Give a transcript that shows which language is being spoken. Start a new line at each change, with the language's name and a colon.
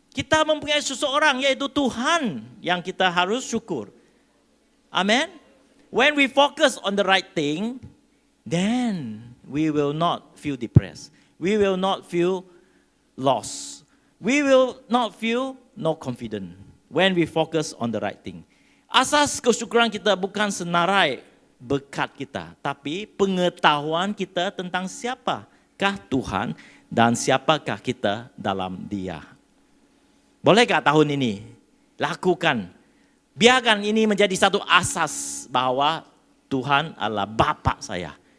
Malay: Kita mempunyai seseorang, yaitu Tuhan, yang kita harus syukur.
English: Amen. When we focus on the right thing, then we will not feel depressed. We will not feel lost. We will not feel no confident when we focus on the right thing.
Malay: Asas kesyukuran kita bukan senarai berkat kita, tapi pengetahuan kita tentang siapakah Tuhan dan siapakah kita dalam Dia. Bolehkah tahun ini lakukan? Biarkan ini menjadi satu asas bahwa Tuhan adalah Bapa saya.